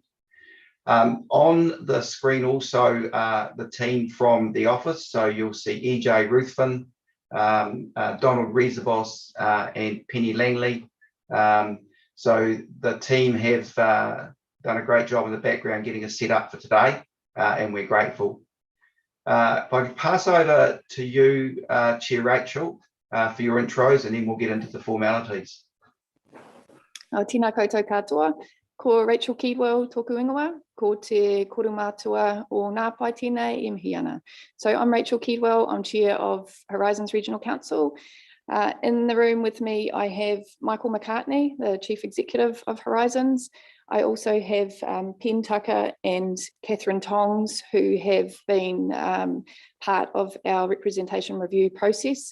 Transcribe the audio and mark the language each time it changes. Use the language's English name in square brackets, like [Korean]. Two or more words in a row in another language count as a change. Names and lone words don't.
[English] On the screen also the team from the office, so you'll see EJ Ruthven, Donald Rezabos, and Penny Langley. So the team have done a great job in the background getting us set up for today, and we're grateful. If I could pass over to you, Chair Rachel, for your intros, and then we'll get into the formalities. [Māori] Tēnā koutou katoa. Ko Rachel Keedwell tōku ingoa, ko te korumātua o ngā pai tēnei e mihi ana. [English] So I'm Rachel Keedwell, I'm Chair of Horizons Regional Council. In the room with me, I have Michael McCartney, the Chief Executive of Horizons. I also have Pen Tucker and Catherine Tongs, who have been part of our representation review process.